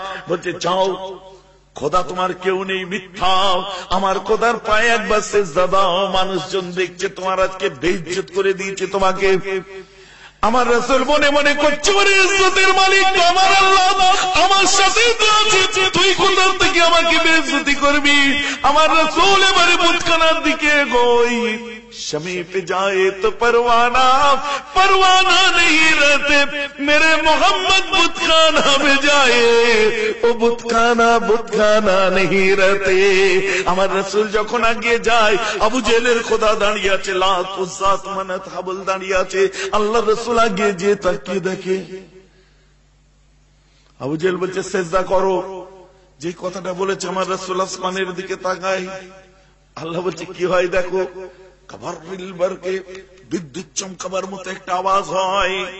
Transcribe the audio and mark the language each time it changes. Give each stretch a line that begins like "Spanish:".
Bangla: বলছে যাও, খোদা তোমার কেউ নেই, মিথ্যা। আমার খোদার পায়ে একবার সিজদা দাও, মানুষজন দেখছে তোমার আজকে বেইজ্জত করে দিয়েছে তোমাকে। আমার রাসূল মনে মনে করছে, বলে ইজ্জতের মালিক আমার আল্লাহ, আমার সাথে তো আছে, তুই কোথা থেকে আমাকে বেইজ্জতি করবি। আমার রাসূল এবারে বুতখানার দিকে গই,
Hindi: शमी पे जाए तो परवाना परवाना नहीं रहते, मेरे मोहम्मद बुतखाना में जाए वो बुतखाना नहीं रहते।
Bangla: আমার রাসূল যখন আগিয়ে যায়, আবু জেহেলের খোদা দাঁড়িয়ে আছে, লাত উজ্জা মানাত হাবল দাঁড়িয়ে আছে। আল্লাহ রাসূল আগিয়ে যে তাকিয়ে দেখে, আবু জেহেল বলছে সিজদা করো। যে কথাটা বলেছে আমার রাসূল আসমানের দিকে তাকায়। আল্লাহ বলছে কি হয় দেখো, কাবারকে বিদ্যুৎ চমকাবার মতো একটা আওয়াজ হয়।